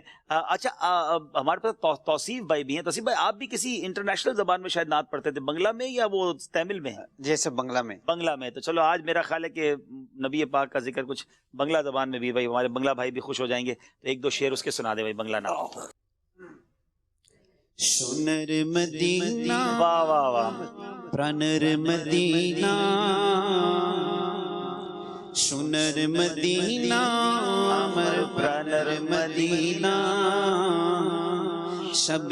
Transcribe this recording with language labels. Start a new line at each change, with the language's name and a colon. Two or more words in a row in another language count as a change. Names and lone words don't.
Urdu: اچھا، ہمارے پاس توصیف بھائی بھی ہیں. توصیف بھائی آپ بھی کسی انٹرنیشنل زبان میں شاید نعت پڑھتے تھے، بنگلہ میں یا وہ تامل میں ہے؟ جیسے بنگلہ میں. بنگلہ میں. تو چلو آج میرا خیال ہے کہ نبی پاک کا ذکر کچھ بنگلہ زبان میں بھی، بھائی ہمارے بنگلہ بھائی بھی خوش ہو جائیں گے. تو ایک دو شعر اس کے سنا دے بھائی بنگلہ نعت.
Bangla: সোনার মদিনা
Urdu: واہ واہ واہ.
Bangla: প্রাণের মদিনা সোনার মদিনা আমার প্রাণের মদিনা সব